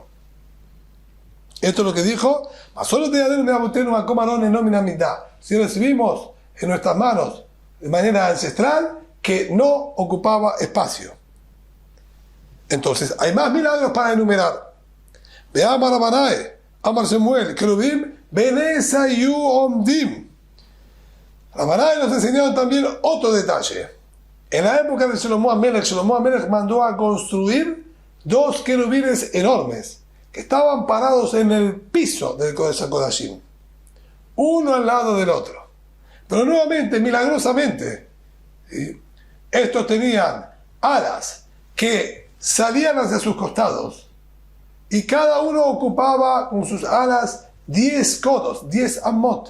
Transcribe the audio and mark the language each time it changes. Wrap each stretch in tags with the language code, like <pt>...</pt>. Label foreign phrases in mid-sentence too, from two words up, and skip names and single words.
<es>Esto es lo que dijo. Si recibimos en nuestras manos de manera ancestral que no ocupaba espacio. Entonces, hay más milagros para enumerar.</es> <he>ואמר רבנאי, אמר שמואל, כרובים, בנס היו עומדים.</he> <es>Abanae nos enseñaron también otro detalle. En la época de Shlomo Amelech mandó a construir 2 querubines enormes que estaban parados en el piso del</es> <he>קודש הקודשים,</he> <es>uno al lado del otro. Pero nuevamente, milagrosamente, ¿sí?, estos tenían alas que salían hacia sus costados y cada uno ocupaba con sus alas 10 codos, 10 amot.</es>